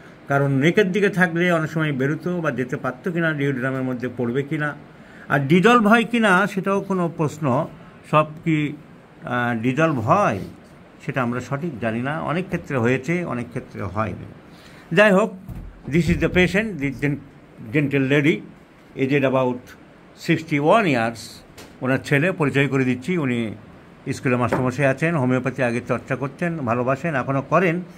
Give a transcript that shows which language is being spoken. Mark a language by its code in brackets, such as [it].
[bn] কারণ নেকের দিকে থাকলে অনেক সময় বেরোতো বা যেতে পারতো কিনা, ডিওডিনামের মধ্যে পড়বে কিনা, আর ডিজলভ হয় কিনা সেটাও কোনো প্রশ্ন। সব কি ডিজলভ হয় সেটা আমরা সঠিক জানি না। অনেক ক্ষেত্রে হয়েছে, অনেক ক্ষেত্রে হয়নি। যাই হোক, [en] This is the patient, the gentle lady, aged about 61 years. [bn] ওনার ছেলে, পরিচয় করে দিচ্ছি, উনি স্কুলে মাস্টারমশাই আছেন, হোমিওপ্যাথি আগে চর্চা করতেন, ভালোবাসেন, এখনও করেন।